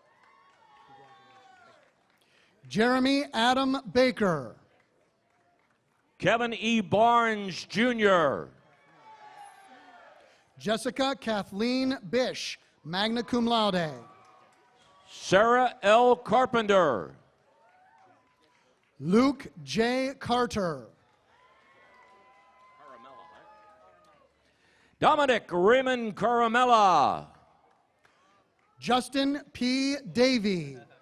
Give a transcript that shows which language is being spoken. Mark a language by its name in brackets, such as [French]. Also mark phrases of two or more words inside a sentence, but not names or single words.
[English] Jeremy Adam Baker. Kevin E. Barnes, Jr. Jessica Kathleen Bish, [Latin] magna cum laude. [English] Sarah L. Carpenter. Luke J. Carter. Dominic Raymond Caramella. Justin P. Davey.